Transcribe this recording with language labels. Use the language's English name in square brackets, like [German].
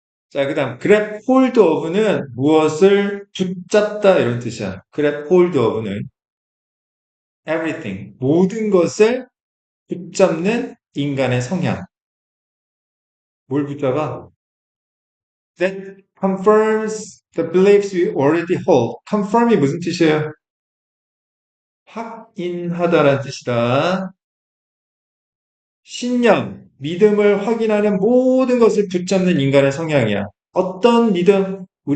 [Korean] 자, 그 다음, grab hold of는 무엇을 붙잡다 이런 뜻이야. grab hold of는 everything, 모든 것을 붙잡는 인간의 성향. 뭘 붙잡아? [English] That confirms the beliefs we already hold. [Korean] confirm이 무슨 뜻이에요? 확인하다라는 뜻이다. 신념, 믿음을 확인하는 모든 것을 붙잡는 인간의 성향이야. 어떤 믿음?